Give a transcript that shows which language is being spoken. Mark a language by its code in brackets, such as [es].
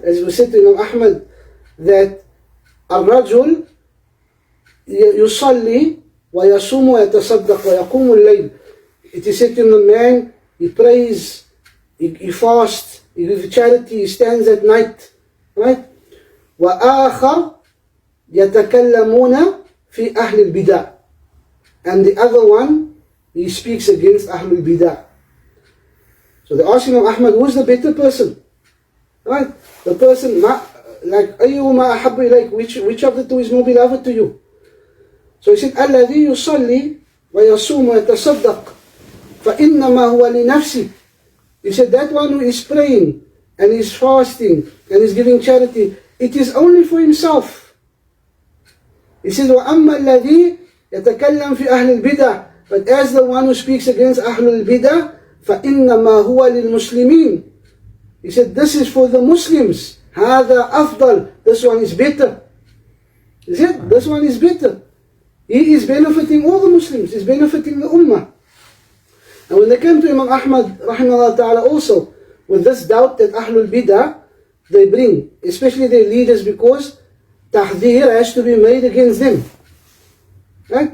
[en] As it was said to Imam Ahmad, that [ar] الرجل يصلي ويصوم ويتصدق ويقوم الليل. [en] It is said to him, the man, he prays, he fasts, he gives charity, he stands at night, right? [ar] وآخر يتكلمون في أهل البدع. [en] And the other one, he speaks against [ar] أهل البدع. [en] So they ask Imam Ahmad, who is the better person? Right? The person, like, [ar] أيهما أحب إليك, [en] which of the two is more beloved to you? So he said, [ar] الذي يصلي ويصوم ويتصدق فإنما هو لنفسه. [en] He said, that one who is praying and is fasting and is giving charity, it is only for himself. He said, [ar] وأما الذي يتكلم في أهل البدع, [en] but as the one who speaks against أهل البدع, [ar] فإنما هو للمسلمين. [en] He said, this is for the Muslims. [ar] هذا أفضل. [en] This one is better. He said, this one is better. He is benefiting all the Muslims. He's benefiting the Ummah. And when they came to Imam Ahmad, rahimahullah ta'ala, also, with this doubt that Ahlul Bidah, they bring, especially their leaders, because tahdhir has to be made against them. Right?